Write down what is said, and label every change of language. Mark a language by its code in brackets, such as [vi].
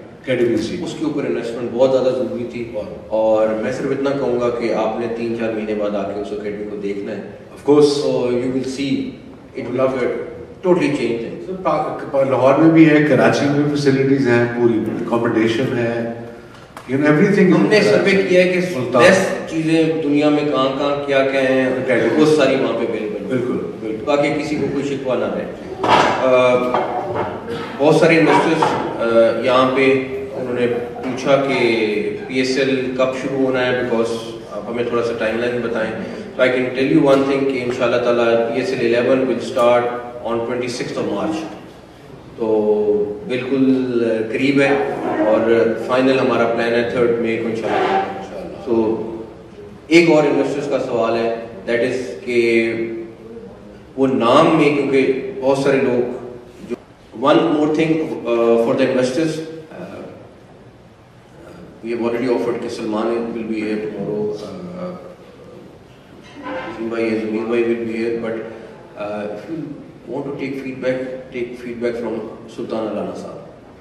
[ur] اس کے اوپر انویسٹمنٹ بہت زیادہ ضروری تھی, اور میں صرف اتنا کہوں گا کہ آپ نے 3-4 مہینے بعد آ کے اس اکیڈمی کو دیکھنا ہے. [en] Of course, so you will see it will have totally changed things. [ur] Lahore میں بھی ہے, کراچی میں فیسلٹیز ہیں, پوری اکوموڈیشن ہے, ایوری ہم نے سروے کیا ہے کہ بیسٹ چیزیں دنیا میں کہاں کیا ہیں, وہ ساری وہاں پہ اویلیبل. بالکل, تاکہ کسی کو کوئی شکوہ نہ رہے. بہت سارے انویسٹرز یہاں پہ انہوں نے پوچھا کہ PSL کب شروع ہونا ہے, بیکاز آپ ہمیں تھوڑا سا ٹائم لائن بتائیں. [en] So I can tell you one thing [ur] کہ انشاءاللہ تعالیٰ [en] PSL 11 will start on 26th of March. [ur] تو بالکل قریب ہے, اور فائنل ہمارا پلان ہے 3rd May کو انشاءاللہ. تو ایک اور انویسٹرز کا سوال ہے, دیٹ از کہ وہ نام میں, کیونکہ بہت سارے لوگ جو [en] One more thing for the investors, we have already offered کہ Salman will be here tomorrow, Azim bhai, Zamir bhai will be here, but if you want to take feedback from Sultan Allana sahab.